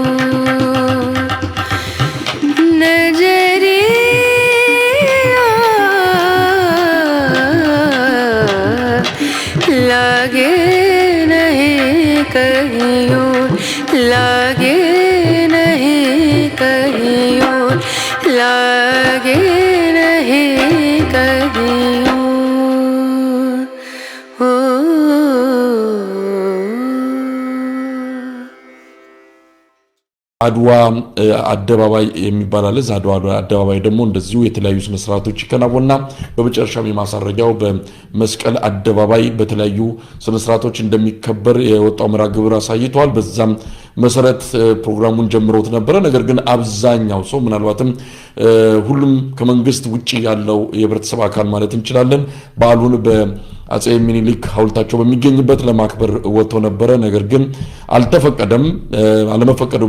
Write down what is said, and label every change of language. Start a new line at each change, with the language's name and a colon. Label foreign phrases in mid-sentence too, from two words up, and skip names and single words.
Bhojpuri: नजरिया लागे कहियो लागे नहीं कहियो लागे नहीं कहियो ओ
Amharic: አድዋ አደባባይ የሚባል አለ አድዋ አደባባይ ደግሞ እንደዚሁ የተለያዩ ስነ ስርዓቶች ይከናወናልና በመጨረሻም የማሳረጃው በመስቀል አደባባይ በተለያዩ ስነ ስርዓቶች እንደሚከበር የወጣው መርሃ ግብር አሳይቷል በዛም መሰረት ፕሮግራሙን ጀምሮት ነበር ነገር ግን አብዛኛው ሰው ምናልባትም ሁሉም ከመንግስት ውጪ ያለው የህብረተሰብ አካል ማለት እንችላለን በዓሉን በአጼ ሚኒሊክ ሐውልታቸው በሚገኝበት ለማክበር ወጥቶ ነበር ነገር ግን አልተፈቀደም አለመፈቀዱ